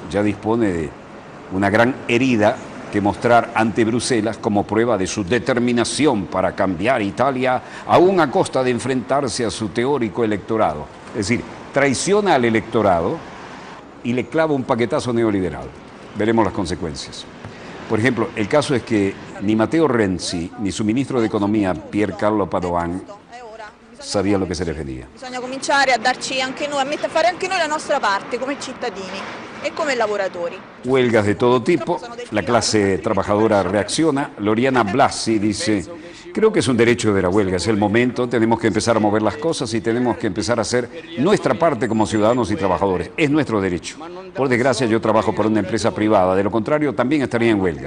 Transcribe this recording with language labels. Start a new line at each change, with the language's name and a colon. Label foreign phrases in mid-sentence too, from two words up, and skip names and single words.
Spanish: Ya dispone de una gran herida que mostrar ante Bruselas como prueba de su determinación para cambiar Italia, aún a costa de enfrentarse a su teórico electorado. Es decir, traiciona al electorado y le clava un paquetazo neoliberal. Veremos las consecuencias. Por ejemplo, el caso es que ni Matteo Renzi ni su ministro de Economia, Pier Carlo Padoan, sabían lo que se les venía.
Italian: Bisogna cominciare a darci anche noi, a fare anche noi la nostra parte come cittadini e come lavoratori.
Spanish: Huelgas de todo tipo, la clase trabajadora reacciona. Loriana Blasi dice, creo que es un derecho de la huelga, es el momento, tenemos que empezar a mover las cosas y tenemos que empezar a hacer nuestra parte como ciudadanos y trabajadores, es nuestro derecho. Por desgracia yo trabajo por una empresa privada, de lo contrario también estaría en huelga.